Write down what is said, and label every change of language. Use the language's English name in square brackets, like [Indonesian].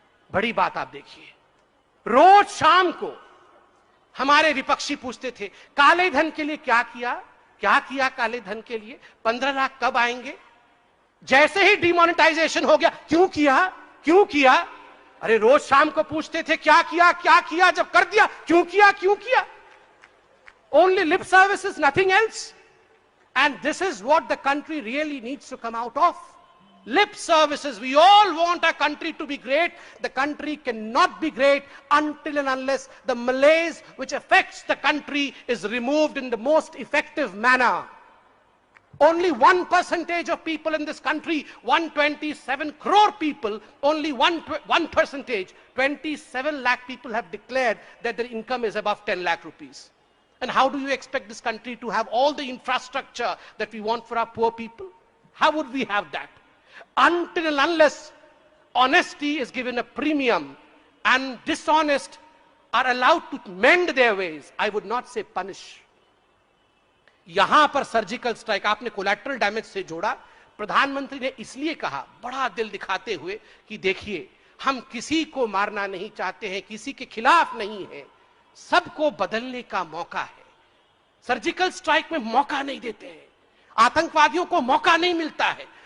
[Hindi] बड़ी बात आप देखिए, रोज शाम को हमारे विपक्षी पूछते थे काले धन के लिए क्या किया, क्या किया काले धन के लिए, 15 लाख कब आएंगे? जैसे ही डिमोनेटाइजेशन हो गया, क्यों किया क्यों किया? अरे रोज शाम को पूछते थे क्या किया, जब कर दिया क्यों किया? [English] Only lip services, nothing else. And this is what the country really needs to come out of. Lip services. We all want our country to be great. The country cannot be great until and unless the malaise which affects the country is removed in the most effective manner. Only 1% of people in this country, 127 crore people, only 1%, 27 lakh people have declared that their income is above 10 lakh rupees. And how do you expect this country to have all the infrastructure that we want for our poor people? How would we have that? Until and unless honesty is given a premium and dishonest are allowed to mend their ways, I would not say punish. [Hindi] यहां पर surgical strike आपने collateral damage से जोड़ा। प्रधानमंत्री ने इसलिए कहा बड़ा दिल दिखाते हुए कि देखिए हम किसी को मारना नहीं चाहते हैं, किसी के खिलाफ नहीं है, सबको बदलने का मौका है। सर्जिकल स्ट्राइक में मौका नहीं देते हैं, आतंकवादियों को मौका नहीं मिलता है।